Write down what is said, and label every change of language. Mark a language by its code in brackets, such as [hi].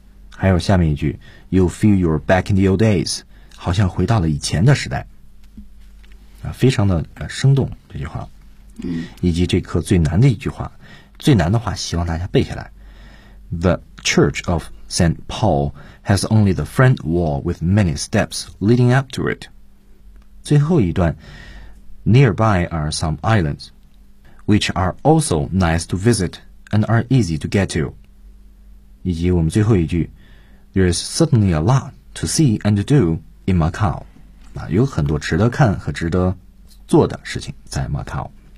[zh] 还有下面一句 [en] You feel you're back in the old days. [zh] 好像回到了以前的时代。非常的生动这句话。以及这课最难的一句话，最难的话希望大家背下来。 [en] The Church of St. Paul has only the front wall with many steps leading up to it. [zh] 最后一段 [en] Nearby are some islands. Which are also nice to visit and are easy to get to. [zh] 以及我们最后一句 [en] There is certainly a lot to see and to do in Macau.、啊、 [zh] 有很多值得看和值得做的事情在 [en] Macau.、